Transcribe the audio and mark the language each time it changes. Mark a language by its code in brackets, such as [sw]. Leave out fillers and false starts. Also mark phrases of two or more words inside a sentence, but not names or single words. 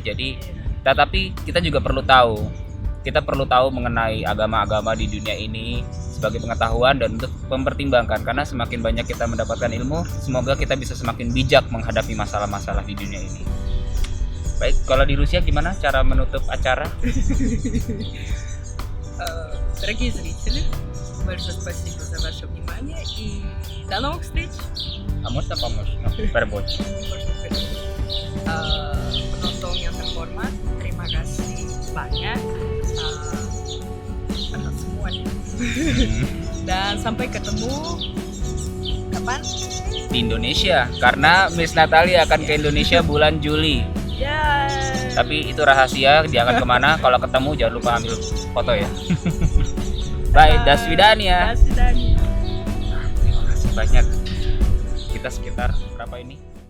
[id] Jadi tetapi kita juga perlu tahu mengenai agama-agama di dunia ini sebagai pengetahuan dan untuk mempertimbangkan, karena semakin banyak kita mendapatkan ilmu, semoga kita bisa semakin bijak menghadapi masalah-masalah di dunia ini. Baik, kalau di Rusia gimana cara menutup acara? [ru] Дорогие зрители, большое спасибо за ваше внимание и до новых встреч. А можно помочь? Ну, переводчик. [id] Penonton yang terhormat, terima kasih banyak atas semuanya. Dan sampai ketemu kapan? Di Indonesia, karena Miss Natalia akan ke Indonesia bulan Juli. Ya. Tapi itu rahasia, dia akan kemana? Kalau ketemu jangan lupa ambil foto ya. Bye, [ru] до свидания. До свидания. [id] Terima kasih banyak. Kita sekitar berapa ini?